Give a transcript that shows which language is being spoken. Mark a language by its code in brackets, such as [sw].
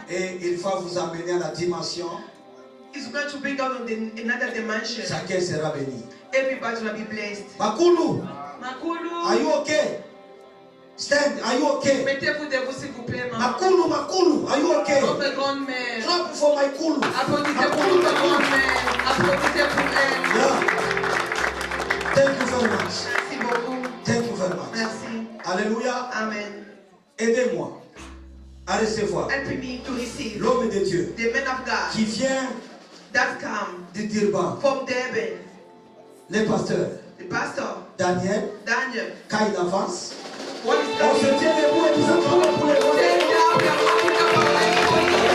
[fr] Et il va vous amener à la dimension. [en] It's going to bring out on another dimension. [fr] Chacun sera béni. [en] Everybody will be blessed. Makulu. Makulu. Are you okay? Stand. Are you okay? [fr] Mettez-vous debout s'il vous plaît, maman. [en] Makulu, Makulu. Are you okay? [fr] Notre grande-mère. [en] Clap for my Kulu. [fr] Applaudissez pour notre grand-mère. Applaudissez pour elle. [en] Yeah. Thank you very much. [fr] Merci beaucoup. [en] Thank you very much. [fr] Merci. Alléluia. Amen. Aidez-moi à recevoir [en] Help me to receive [fr] l'homme de Dieu [en] the man of God [fr] qui vient [en] that come [fr] de Durban, [en] from Durban. [fr] le pasteur [en] The pastor, Daniel, Daniel. [fr] quand il avance, [en] What is [fr] on se [en] coming? [fr] tient debout et nous acclamons pour les [en] Sit [fr] bonnes. [en] down, we are walking up our way for you.